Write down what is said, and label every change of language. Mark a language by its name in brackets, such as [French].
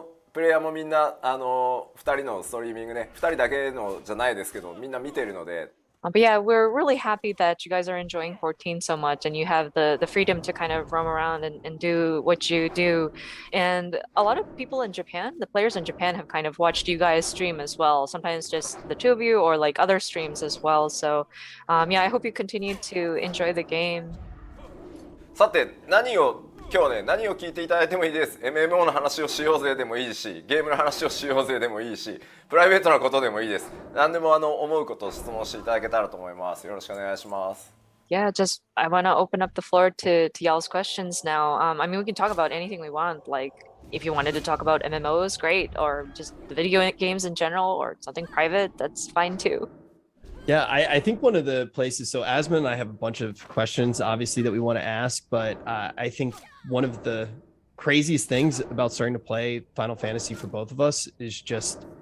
[Japanese] プレイヤーもみんな2人のストリーミングね、2人だけのじゃないですけど、みんな見てるので。 [English] But yeah, we're really happy that you guys are enjoying 14 so much and you have the freedom to kind of roam around and do what you do. And a lot of people in Japan, the players in Japan have kind of watched you guys stream as well. Sometimes just the two of you or like other streams as well. So yeah, I hope you continue to enjoy the game. [Japanese] さて、今日ね、何を聞いていただいてもいいです。 MMO の話をしようぜでもいいし、ゲームの話をしようぜでもいいし、プライベートなことでもいいです。何でも思うことを質問していただけたらと思います。よろしくお願いします。 [English] Yeah, just I want to open up the floor to y'all's questions now. I mean, we can talk about anything we want. Like, if you wanted to talk about MMOs, great, or just the video games in general, or something private, that's fine too. Yeah, I think one of the places, so Asma and I have a bunch of questions, obviously, that we want to ask, but I think one of the craziest things about starting to play Final Fantasy for both of us is just